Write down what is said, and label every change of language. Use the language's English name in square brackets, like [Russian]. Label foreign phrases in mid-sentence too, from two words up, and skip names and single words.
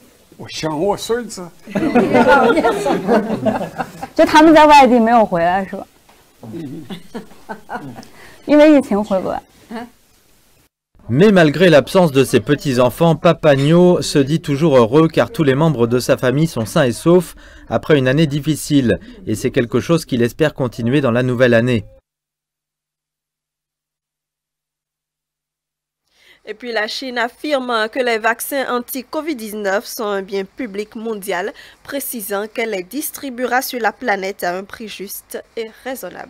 [Chinese] 我想我孙子。就他们在外地没有回来是吧？因为疫情回不来。 [French] Mais malgré l'absence de ses petits-enfants, Papa Niu se dit toujours heureux car tous les membres de sa famille sont sains et saufs après une année difficile. Et c'est quelque chose qu'il espère continuer dans la nouvelle année. Et puis la Chine affirme que les vaccins anti-Covid-19 sont un bien public mondial, précisant qu'elle les distribuera sur la planète à un prix juste et raisonnable.